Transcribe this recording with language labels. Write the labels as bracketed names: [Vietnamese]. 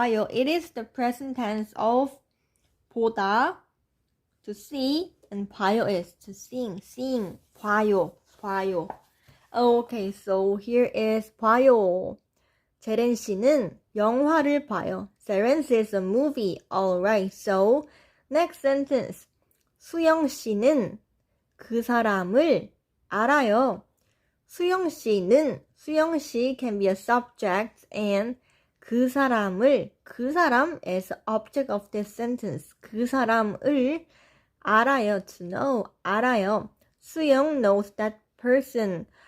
[English] It is the present tense of 보다, to see, and 봐요 is to sing. [Korean] 봐요. [English] Okay, so here is 봐요. [Korean] 제렌 씨는 영화를 봐요. [English] Seren says a movie. Alright, so next sentence. [Korean] 수영 씨는 그 사람을 알아요. [English] 수영 씨 can be a subject, and 그 사람 is object of this sentence. [Korean] 그 사람을 알아요, [English] to know, [Korean] 알아요. [English] 수영 knows that person.